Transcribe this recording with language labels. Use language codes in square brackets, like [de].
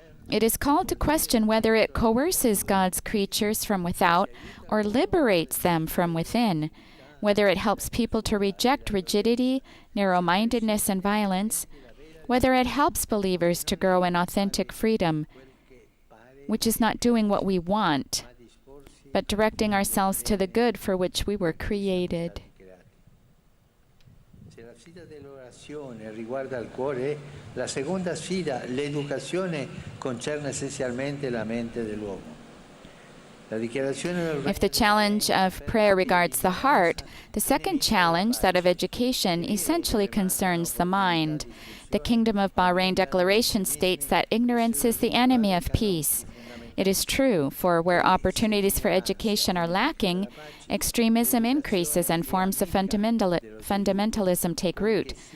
[en] It is called to question whether it coerces God's creatures from without or liberates them from within, whether it helps people to reject rigidity, narrow-mindedness, and violence, whether it helps believers to grow in authentic freedom, which is not doing what we want, but directing ourselves to the good for which we were created. [it] Se la sfida dell'orazione riguarda il cuore, la seconda sfida, l'educazione, concerne essenzialmente la mente dell'uomo. [en] If the challenge of prayer regards the heart, the second challenge, that of education, essentially concerns the mind. The Kingdom of Bahrain Declaration states that ignorance is the enemy of peace. It is true, for where opportunities for education are lacking, extremism increases and forms of fundamentalism take root.